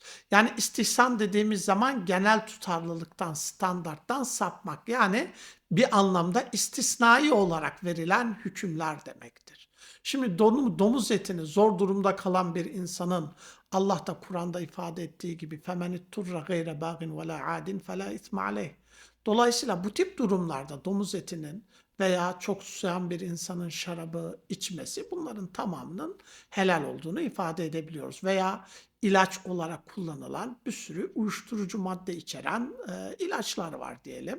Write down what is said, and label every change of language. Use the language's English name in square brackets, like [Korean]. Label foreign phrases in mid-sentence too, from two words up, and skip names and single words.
[Turkish] Yani istihsan dediğimiz zaman genel tutarlılıktan, standarttan sapmak. Yani bir anlamda istisnai olarak verilen hükümler demektir. Şimdi domuz etini zor durumda kalan bir insanın Allah da Kur'an'da ifade ettiği gibi [Arabic] فَمَنِ اِتُّرَّ غَيْرَ بَاغٍ وَلَا عَادٍ فَلَا اِثْمَ عَلَيْهِ. [Turkish] Dolayısıyla bu tip durumlarda domuz etinin veya çok susayan bir insanın şarabı içmesi, bunların tamamının helal olduğunu ifade edebiliyoruz. Veya ilaç olarak kullanılan bir sürü uyuşturucu madde içeren ilaçlar var diyelim.